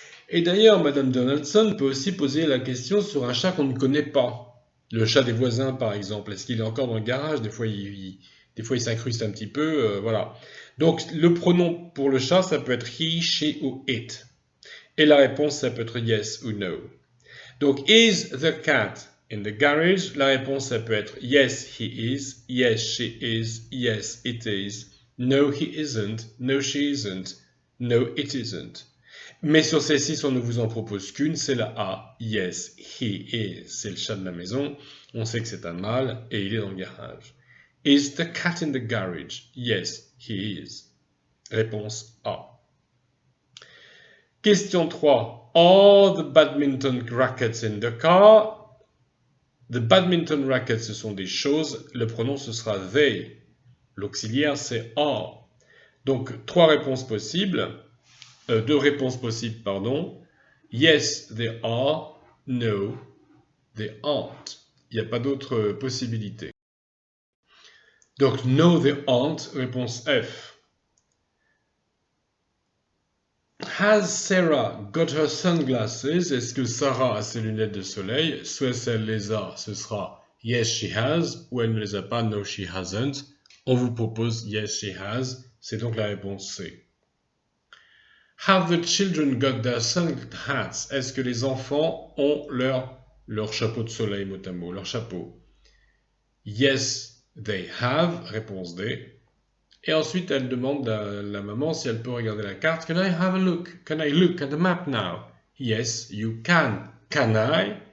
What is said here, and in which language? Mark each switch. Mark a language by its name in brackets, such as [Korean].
[French] Et d'ailleurs, Mme Donaldson peut aussi poser la question sur un chat qu'on ne connaît pas. Le chat des voisins, par exemple. Est-ce qu'il est encore dans le garage? Des fois, il s'incruste un petit peu. Voilà. Donc, le pronom pour le chat, ça peut être he, she ou it. Et la réponse, ça peut être yes ou no. [English] Donc, is the cat in the garage? [French] La réponse, ça peut être [English] yes, he is. Yes, she is. Yes, it is. No, he isn't. No, she isn't. No, it isn't. [French] Mais sur ces 6, on ne vous en propose qu'une, c'est la A. [English] Yes, he is. [French] C'est le chat de la maison. On sait que c'est un mâle et il est dans le garage. [English] Is the cat in the garage? Yes, he is. [French] Réponse A. Question 3. [English] Are the badminton rackets in the car? The badminton rackets, [French] ce sont des choses. Le pronom, ce sera they. L'auxiliaire, c'est are. Donc, 3 réponses possibles. 2 réponses possibles, pardon. [English] Yes, they are. No, they aren't. [French] Il n'y a pas d'autre possibilité. Donc, [English] no, they aren't, [French] réponse F. [English] Has Sarah got her sunglasses? [French] Est-ce que Sarah a ses lunettes de soleil? Soit si elle les a, ce sera [English] yes, she has, [French] ou elle ne les a pas, [English] no, she hasn't. [French] On vous propose [English] yes, she has. [French] C'est donc la réponse C. [English] Have the children got their sun hats? [French] Est-ce que les enfants ont leur chapeau de soleil, mot à mot, leur chapeau? [English] Yes, they have, [French] réponse D. Et ensuite, elle demande à la maman si elle peut regarder la carte. [English] Can I have a look? Can I look at the map now? Yes, you can. Can I?